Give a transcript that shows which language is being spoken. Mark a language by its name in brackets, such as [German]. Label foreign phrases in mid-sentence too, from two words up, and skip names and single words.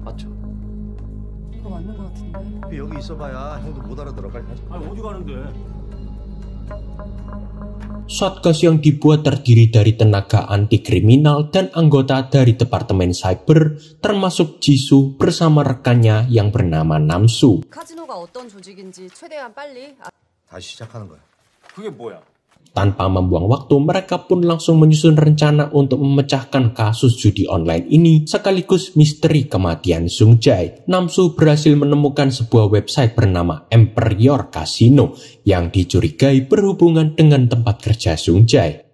[Indonesian] Satgas yang dibuat terdiri dari tenaga anti kriminal dan anggota dari Departemen Cyber, termasuk Jisoo bersama rekannya yang bernama Namsu. [Korean] 카지노가 어떤 조직인지 최대한 빨리 다시 시작하는 거야. 그게 뭐야? [Indonesian] Tanpa membuang waktu, mereka pun langsung menyusun rencana untuk memecahkan kasus judi online ini sekaligus misteri kematian Sung Jae. Namsu berhasil menemukan sebuah website bernama Emperior Casino yang dicurigai berhubungan dengan tempat kerja Sung Jae.